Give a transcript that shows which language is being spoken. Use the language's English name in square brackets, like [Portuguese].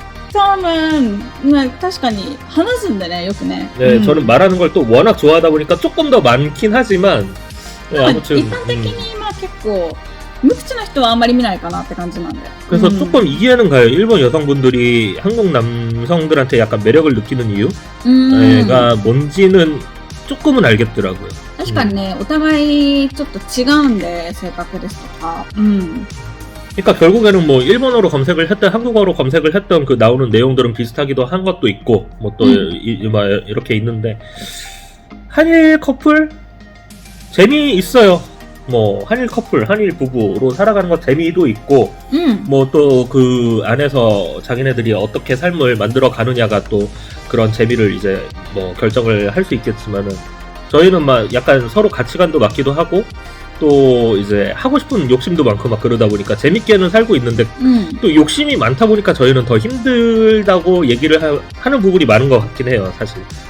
[Korean] 처음은 [Japanese] 確かに話すんでねよくね [Korean] 네, 저는 말하는 걸 또 워낙 좋아하다 보니까 조금 더 많긴 하지만 네, 아무튼 [Japanese] 一般的にまあ結構無口な人はあんまり見ないかなって感じなんで [Korean] 그래서 조금 이해는 가요. 일본 여성분들이 한국 남성들한테 약간 매력을 느끼는 이유가 뭔지는 조금은 알겠더라고요. [Japanese] 確かにね、お互いちょっと違うんで性格ですとか [Korean] 그러니까 결국에는 뭐 일본어로 검색을 했던 한국어로 검색을 했던 그 나오는 내용들은 비슷하기도 한 것도 있고 뭐 또 이렇게 있는데 한일 커플 재미있어요. 뭐 한일 커플, 한일 부부로 살아가는 거 재미도 있고 뭐 또 그 안에서 자기네들이 어떻게 삶을 만들어 가느냐가 또 그런 재미를 이제 뭐 결정을 할 수 있겠지만은 저희는 막 약간 서로 가치관도 맞기도 하고 또 이제 하고 싶은 욕심도 많고 막 그러다 보니까 재밌게는 살고 있는데 또 욕심이 많다 보니까 저희는 더 힘들다고 얘기를 하는 부분이 많은 것 같긴 해요, 사실.